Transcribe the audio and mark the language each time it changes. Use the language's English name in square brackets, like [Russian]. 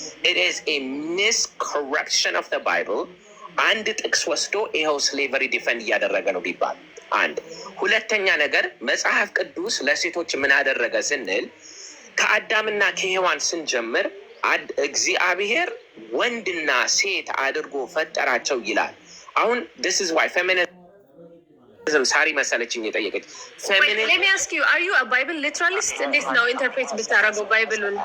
[English] It is a miscorruption of the Bible. [Amharic] አንድ ጥቅስ ወስዶ ይኸው slavery defend እያደረገ ነው ቢባል አንድ ሁለተኛ ነገር መጽሐፍ ቅዱስ ለሴቶች ምን አደረገ ስንል ከአዳምና ከሔዋን ስንጀምር እግዚአብሔር ወንድና ሴት አድርጎ ፈጠራቸው ይላል። አሁን [English] this is why feminism [Amharic] ሳሪ መሰለችኝ የጠየቀች [English] let me ask you, are you a Bible literalist? [Amharic] እንዴት ነው ኢንተርፕሬት ብታረገው ባይብሉን?